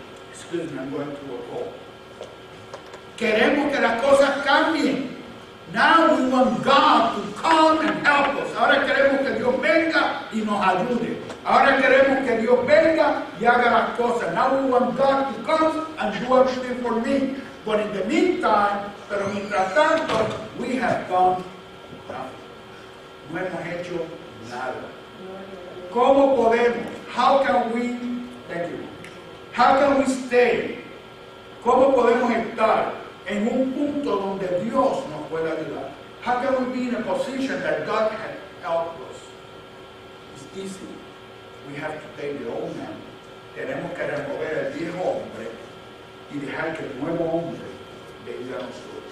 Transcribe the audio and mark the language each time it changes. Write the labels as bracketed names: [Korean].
[English] Excuse me, I'm going to a call. [Spanish] Queremos que las cosas cambien. [English] Now we want God to come and help us. [Spanish] Ahora queremos que Dios venga y nos ayude. Ahora queremos que Dios venga y haga las cosas. [English] Now we want God to come and do everything for me. But in the meantime, [Spanish] pero mientras tanto, [English] we have done nothing. [Spanish] No hemos hecho nada. ¿Cómo podemos? [English] How can we? Thank you. How can we stay? [Spanish] ¿Cómo podemos estar en un punto donde Dios nos pueda ayudar? [English] How can we be in a position that God can help us? It's easy. We have to take the old man. [Spanish] Tenemos que remover el viejo hombre y dejar que el nuevo hombre venga a nosotros.